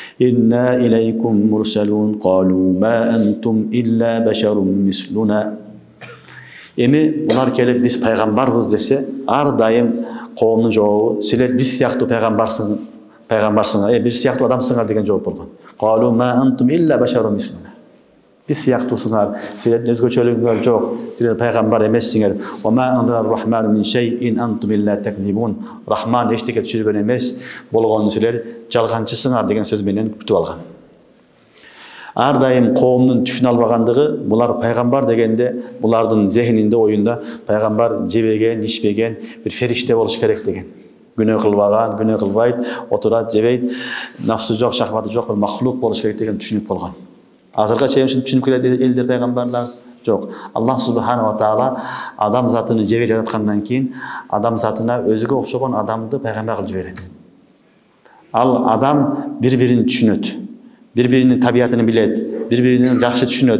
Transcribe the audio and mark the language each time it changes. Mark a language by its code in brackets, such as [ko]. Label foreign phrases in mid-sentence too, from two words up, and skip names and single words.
[ar] إنا إليكم مرسلون قالوا ما أنتم إلا بشر مثلنا. [ky] Эми булар келип биз пайгамбарбыз десе, ар дайым коомдун жообу силер биз сыяктуу пайгамбарсыңар, биз сыяктуу адамсыңар деген жооп болгон. [ar] قالوا ما أنتم إلا بشر مثلنا. [ky] Биз сыяктуусуңар, силердин өзгөчөлүгүңөр жок, силер пайгамбар эмессиңер. [ar] وما أنزل الرحمن من شيء أنتم إلا تكذبون. [ky] Рахман эчтеке түшүргөн эмес, болгону силер жалганчысыңар деген сөз менен күтүп алган. Ар дайым коомдун түшүнө албагандыгы, булар пайгамбар дегенде, булардын зехининде, оюнда пайгамбар жебеген, ичпеген бир фериште болуш керек деген. Күнөө кылбаган, күнөө кылбайт, отурат, жебейт, напсы жок, шахваты жок бир махлук болуш керек деген түшүнүп болгон. Азыркы чейин түшүнүп келет элдер пайгамбарлар жок. [ar] الله سبحانه وتعالى [ky] адам затыны жебе жараткандан кийин адам затына өзүгө окшогон адамды пайгамбар кылып жиберет. Ал адам бири-бирин түшүнөт. Бири-биринин табиятын билет, бири-биринин жакшы түшүнөт.